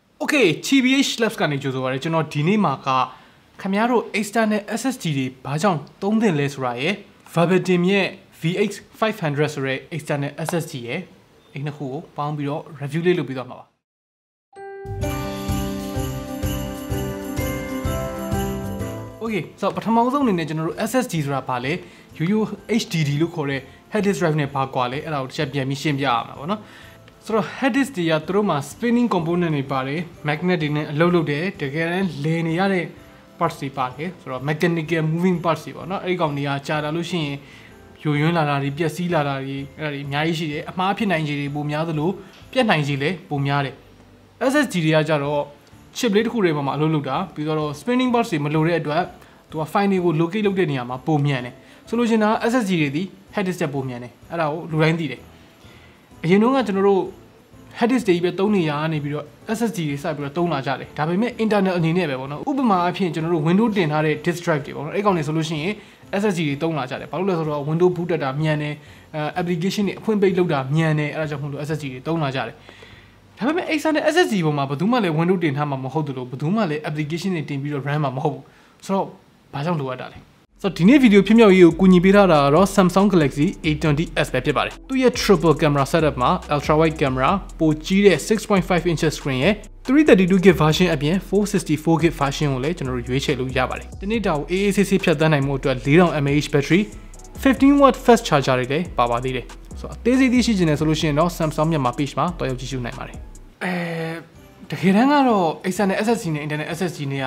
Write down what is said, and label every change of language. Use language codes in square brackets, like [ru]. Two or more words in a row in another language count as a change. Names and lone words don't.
[my] Okay TBH Labs ကနေကြိုဆိုပါရစေကျွန်တော်ဒီနေ့မှာကခင်ဗျားတို့ [en] external SSD [my] တွေဘာကြောင့်သုံးသင့်လဲဆိုတာရယ် Verbatim ရဲ့ VX 500ဆိုတဲ့ [en] external SSD [my] ရယ်အဲ့နှစ်ခုကိုပေါင်းပြီးတော့ review လေးလုပ်ပြီးသွားမှာပါ [en] Okay so [my] ပထမဆုံးအနေနဲ့ကျွန်တော်တို့ SSD ဆိုတာဘာလဲ HDD လို့ခေါ်တဲ့ [en] hard disk drive [my] နဲ့ဘာကွာလဲအဲ့ဒါကိုတစ်ချက်ပြန်ပြီးရှင်းပြရမှာပေါ့နော်ဆိုတော့ [en] hard disk [my] တွေကသူတို့မှာ [en] spinning component [my] တွေပါတယ် magnet တွေနဲ့အလုပ်လုပ်တယ်တကယ်တမ်းလည်နေရတဲ့ parts တွေပါတယ်ဆိုတော့ [en] mechanical moving parts [my] တွေပေါ့နော်အဲ့ဒီကောင်တွေကကြာလာလို့ရှိရင်ယိုယွင်းလာ တာတွေပျက်စီးလာတာတွေအဲ့ဒါတွေအများကြီးရှိတယ်အမှားဖြစ်နိုင်ခြေတွေပိုများသလိုပြတ်နိုင်ခြေလည်းပိုများတယ် SSD တွေကကြတော့ chip လေးတစ်ခုတွေပေါ်မှာအလုပ်လုပ်တာပြီးတော့ [en] spinning parts [my] တွေမလိုတဲ့အတွက်သူက file တွေကို locate လုပ်တဲ့နေရာမှာပုံမြန်တယ်ဆိုလို့ရှိရင် SSD တွေဒီ [en] hard disk [my] တက်ပုံမြန်တယ်အဲ့ဒါကိုလူတိုင်းသိတယ်အရင်တော့ကကျွန်တော်တို့ [en] hard disk [my] တွေပဲသုံးနေရနေပြီးတော့ SSD တွေစပြီးတော့သုံးလာ ကြတယ်ဒါပေမဲ့ internal အနေနဲ့ပဲပေါ့နော်ဥပမာအဖြစ်ကျွန်တော်တို့ Windows တင်ထားတဲ့ [en] disk drive [my] တွေပေါ့နော်အဲ့ကောင်တွေဆိုလို့ရှိရင် SSD တွေသုံးလာကြတယ်ဘာလို့လဲဆိုတော့ Windows boot တက်တာမြန်တယ်application တွေအဖွင့်ပိတ်လုပ်တာမြန်တယ်အဲ့ဒါကြောင့်မို့လို့ SSD တွေသုံးလာကြတယ်ဒါပေမဲ့ [en] external SSD [my] ပေါ်မှာဘယ်သူမှလည်း Windows တင်ထားမှာမဟုတ်ဘူးလို့ဘယ် သူမှလည်း application တွေတင်ပြီးတော့ run မှာမဟုတ်ဘူးဆိုတော့ဘာကြောင့်လိုအပ်တာလဲဆိုတော့ဒီနေ့ဗီဒီယိုဖြစ်မြောက်ရေးကိုကူညီပေးထားတာကတော့ Samsung Galaxy A20s ပဲဖြစ်ပါတယ်သူရဲ့ [en] triple camera setup [my] မှာ [en] ultra wide camera [my] ပိုကြီးတဲ့ 6.5 [en] inch screen [my] ရဲ့ 332GB version အပြင် 464GB version ကိုလည်းကျွန်တော်တို့ရွေးချယ်လို့ရပါတယ်ဒီနေ့တောင်အေးအေးဆေးဆေးဖြတ်သန်းနိုင်မှုအတွက် 4000 mAh battery 15W [en] fast charger [my] တွေလည်းပါပါသေးတယ်ဆို တော့အသေးစိတ်သိရှိချင်တယ်ဆိုလို့ရှိရင်တော့ Samsung မြန်မာ page မှာတွားရောက်ကြည့်ရှုနိုင်ပါတယ်တကယ်တမ်းကတော့ [en] external SSD [my] နဲ့ [en] internal SSD [my] နဲ့